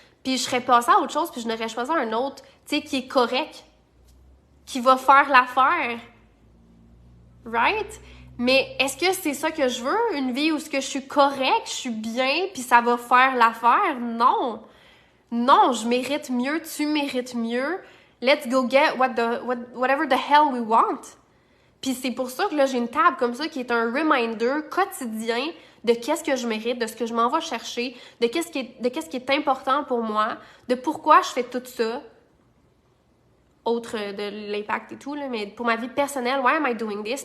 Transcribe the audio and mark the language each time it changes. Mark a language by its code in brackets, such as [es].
[fr] Puis je serais passée à autre chose, puis je n'aurais choisi un autre, tu sais, qui est correct, qui va faire l'affaire. [en] Right? [fr] Mais est-ce que c'est ça que je veux? Une vie où ce que je suis correct, je suis bien, puis ça va faire l'affaire? Non. Non, je mérite mieux, tu mérites mieux. [en] Let's go get whatever the hell we want. [fr] Puis c'est pour ça que là, j'ai une table comme ça qui est un reminder quotidien de qu'est-ce que je mérite, de ce que je m'en vais chercher, de qu'est-ce qui est important pour moi, de pourquoi je fais tout ça, autre de l'impact et tout, là, mais pour ma vie personnelle, [en] why am I doing this?